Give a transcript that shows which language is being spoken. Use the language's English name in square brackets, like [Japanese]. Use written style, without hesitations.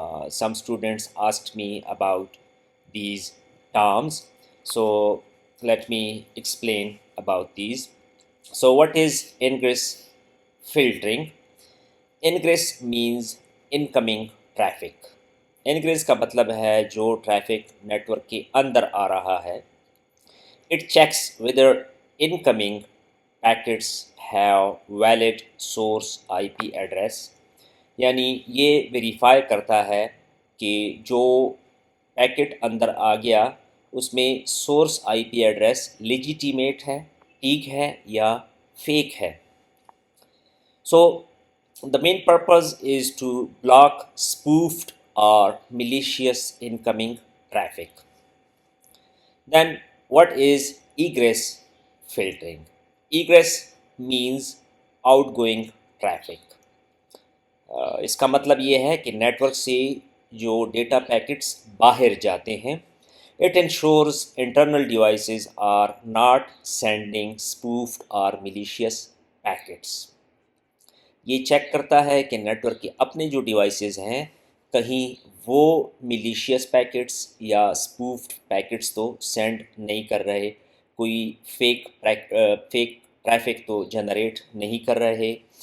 [English] Some students asked me about these terms, so let me explain about these. So what is ingress filtering? Ingress means incoming traffic. [Hindi] Ingress का मतलब है जो traffic network के अंदर आ रहा है. [English] It checks whether incoming packets have valid source IP address. [Hindi] यानी ये वेरीफाई करता है कि जो पैकेट अंदर आ गया उसमें सोर्स IP एड्रेस लेजिटिमेट है, ठीक है या फेक है. [English] So the main purpose is to block spoofed or malicious incoming traffic. Then what is egress filtering? Egress means outgoing traffic. [Hindi] इसका मतलब ये है कि नेटवर्क से जो डेटा पैकेट्स बाहर जाते हैं, [English] it ensures internal devices are not sending spoofed or malicious packets. [Hindi] ये चेक करता है कि नेटवर्क के अपने जो डिवाइसेस हैं कहीं वो मिलीशियस पैकेट्स या स्पूफ्ड पैकेट्स तो सेंड नहीं कर रहे, कोई फेक ट्रैफिक तो जनरेट नहीं कर रहे.